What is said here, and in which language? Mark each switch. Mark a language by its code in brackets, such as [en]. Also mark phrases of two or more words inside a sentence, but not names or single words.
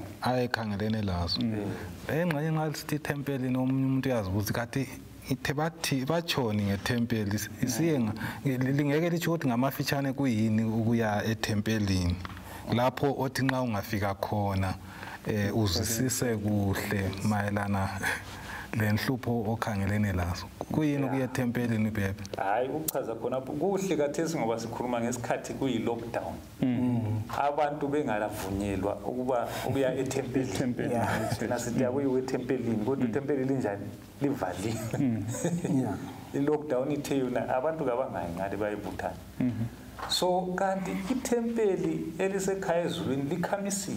[nd] ayekhangelene lazo engxenye ngalithi ethempelini omunye umuntu uyazibuza kathi ithe bathi bachoni ngethempeli isiyenga lingeke lithi ukuthi ngamafitshane kuyini ukuya ethempelini lapho othi nxa ungafika khona uzisise kuhle mayelana lenhlupho okhangelene lazo kuyini ukuya ethempelini Bhebhe? Hayi ukuchaza khona kuhle kathesi ngoba sikhuluma ngesikhathi kuyi lockdown abantu bengalavunyelwa ukuba ukuya ethempelini thina sithi akuyiwe ethempelini kodwa ithempeli linjani livaliwe i-lockdown ithe yona abantu kabangayi ngale bayibuthana so kanti ithempeli elisekhaya ezulwini likhamisile